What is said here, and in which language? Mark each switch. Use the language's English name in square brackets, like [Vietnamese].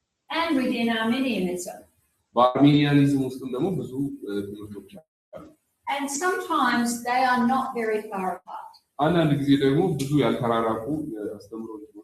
[English] And within Arminianism. [Amharic] በአርሜኒያኒዝም ውስጥም ደግሞ ብዙ ትምህርቶች አሉ። [English] And sometimes they are not very far apart. [Amharic] አንዳንድ ጊዜ ደግሞ ብዙ ያልተራራቁ አስተምሮች።